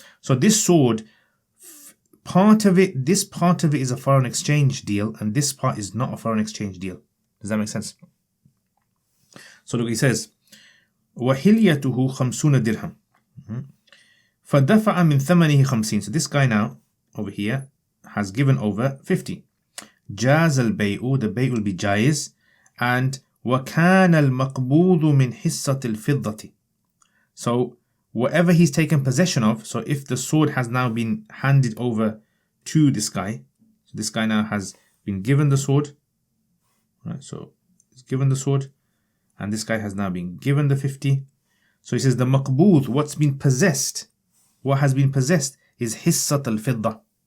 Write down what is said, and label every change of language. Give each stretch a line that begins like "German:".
English: So this sword, this part of it is a foreign exchange deal, and this part is not a foreign exchange deal. Does that make sense? So look, he says,
Arabic: وَحِلْيَتُهُ
English: 50 dirham.
Arabic: فَدَفَعَ مِنْ ثَمَنِهِ 50.
English: So this guy now, over here, has given over 50.
Arabic: جَازَ الْبَيْءُ,
English: the bay will be jaiz. And
Arabic: وَكَانَ الْمَقْبُوضُ مِنْ حِصَّةِ الْفِضَّةِ.
English: So whatever he's taken possession of, so if the sword has now been handed over to this guy, so this guy now has been given the sword, right? So he's given the sword, and this guy has now been given the 50. So he says the maqbood, what's been possessed, what has been possessed is hissat al-fidda.